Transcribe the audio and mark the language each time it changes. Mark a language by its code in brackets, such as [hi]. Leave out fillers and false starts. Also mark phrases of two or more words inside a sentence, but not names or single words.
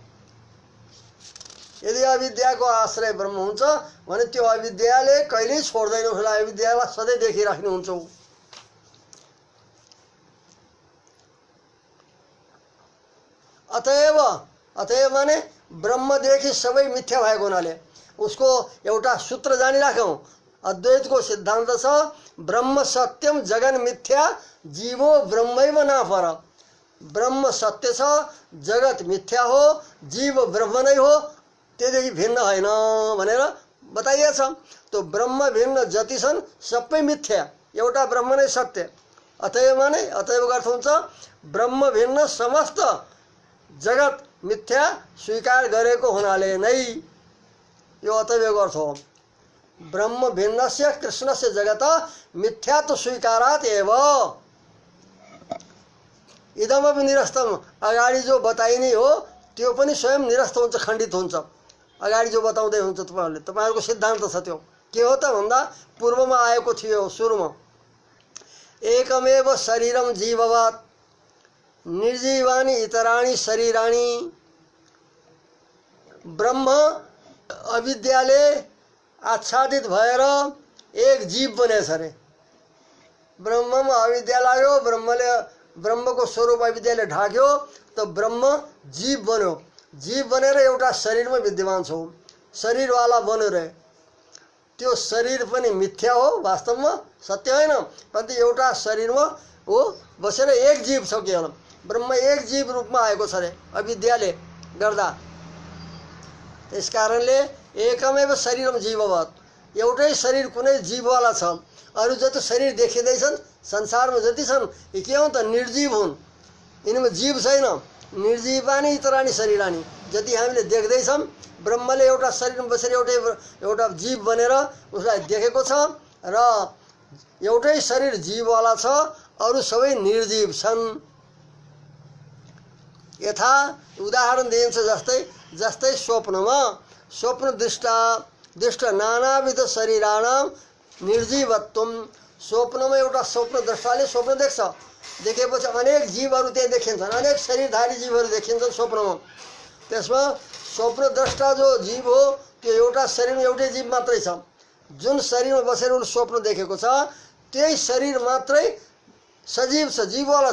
[ne] यदि अविद्याको आश्रय ब्रह्म हुन्छ भने त्यो अविद्याले कहिल्यै छोड्दैन, उसलाई अविद्यालाई सधैँ देखिराख्ने हुन्छ। अतएव माने ब्रह्मदेखि सबै मिथ्या भएको हुनाले उसको एउटा सूत्र जानिराखौँ। अद्वैतको सिद्धान्त छ, [sa] ब्रह्म सत्यम जगन मिथ्या जीवो ब्रह्मैव नापर। [ne] ब्रह्म सत्य छ, जगत मिथ्या हो, जीव ब्रह्म नै हो, त्योदेखि भिन्न होइन भनेर बताइएको छ। तो ब्रह्म भिन्न जति छन् सबै मिथ्या, एउटा ब्रह्म नै सत्य। अतएव माने अतएवको अर्थ हुन्छ ब्रह्म भिन्न समस्त जगत मिथ्या स्वीकार गरेको हुनाले नै यो अतएवको अर्थ हो। [sa] ब्रह्म भिन्नस्य कृष्णस्य जगत मिथ्यात्व स्वीकारात् एव इदमपि निरस्तम। [ne] अगाडि जो बताइने हो त्यो पनि स्वयं निरस्त हुन्छ, खण्डित हुन्छ। अगाडि जो बताउँदै हुन्छ तपाईहरुको सिद्धान्त छ त्यो के हो त भन्दा पूर्वमा आएको थियो सुरुमा, [sa] एकमेव शरीरम जीववत् निर्जीवानि इतराणि शरीराणि। [ne] ब्रह्म अविद्याले आच्छादित भएर एक जीव बनेछ अरे। ब्रह्ममा अविद्या लाग्यो, ब्रह्मको स्वरूप अविद्याले ढाक्यो, त ब्रह्म जीव बन्यो। जीव बनेर एउटा शरीरमा विद्यमान छ, शरीरवाला बन्यो रे। त्यो शरीर पनि मिथ्या हो, वास्तवमा सत्य होइन, परन्तु एउटा शरीरमा हो बसेर एक जीव छ केवल। ब्रह्म एक जीव रूपमा आएको छ रे अविद्याले गर्दा। त्यस कारणले [sa] एकमेव शरीरम जीववत्, [ne] एउटै शरीर कुनै जीववाला छ। अरू जति शरीर देखिँदैछन् संसारमा जति छन् यी के हुन् त निर्जीव हुन्, यिनीमा जीव छैन। [sa] निर्जीवानी इतरानी शरीरानी, [ne] जति हामीले देख्दैछौँ ब्रह्मले एउटा शरीरमा बसेर एउटा जीव बनेर उसलाई देखेको छ र एउटै शरीर जीववाला छ, अरू सबै निर्जीव छन्। यथा उदाहरण दिइन्छ जस्तै स्वप्नमा [sa] स्वप्न दृष्ट नानाविध शरीराणाम निर्जीवत्वम। [ne] स्वप्नमा एउटा स्वप्न दृष्टाले स्वप्न देख्छ, देखेपछि अनेक जीवहरू त्यहाँ देखिन्छन्, अनेक शरीरधारी जीवहरू देखिन्छन् स्वप्नमा। त्यसमा स्वप्न दृष्टा जो जीव हो त्यो एउटा शरीरमा एउटै जीव मात्रै छ। जुन शरीरमा बसेर उन स्वप्न देखेको छ त्यही शरीर मात्रै सजीव छ, जीववाला छ।